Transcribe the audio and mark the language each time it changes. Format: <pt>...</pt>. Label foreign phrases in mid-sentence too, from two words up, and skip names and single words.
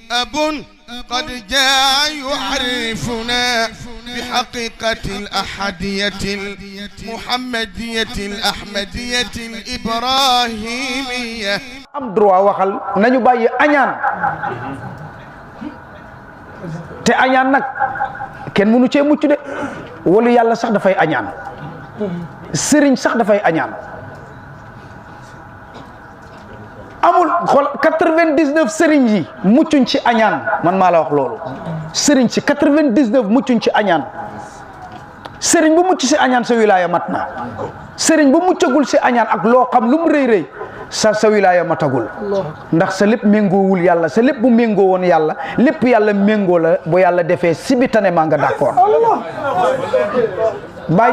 <ar>أب قد جاء يعرفنا بحقيقة الأحدية المحمدية الأحمدية الإبراهيمية.</ar> <wo>am droit waxal nañu bàyyi añaan te añaan nag kenn mënu cee mucc de wala yàlla sax dafay añaan sëriñ sax dafay añaan amul xool 99 sëriñ yi muccuñ ci añaan man maa la wax loolu sëriñ si 99 muccuñ ci añaan sëriñ bu mucc si añaan sa wilaaya mat na sëriñ bu muccagul si añaan ak loo xam lu mu rëy rëy sa wilaaya matagul ndax sa lépp méngoowul yàlla sa lépp bu méngoo woon yàlla lépp yàlla méngoo la bu yàlla defee si bi tane maa nga d'accord Baay</wo>